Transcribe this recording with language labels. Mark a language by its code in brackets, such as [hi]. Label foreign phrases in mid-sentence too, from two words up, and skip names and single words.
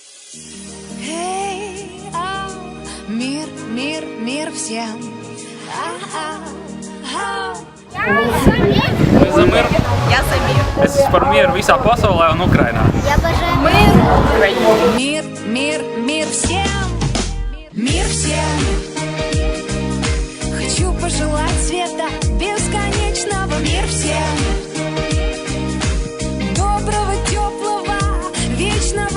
[ru] Эй, мир, мир, мир всем. [lv] Mēs esam mieru. [ru] Я за мир. [lv] Es esmu par mieru visā pasaulē un Ukrainā. [ru] Я обожаю мир. Мир, мир, мир всем. Мир всем. Хочу пожелать света бесконечного. Мир всем. Доброго, теплого, вечного.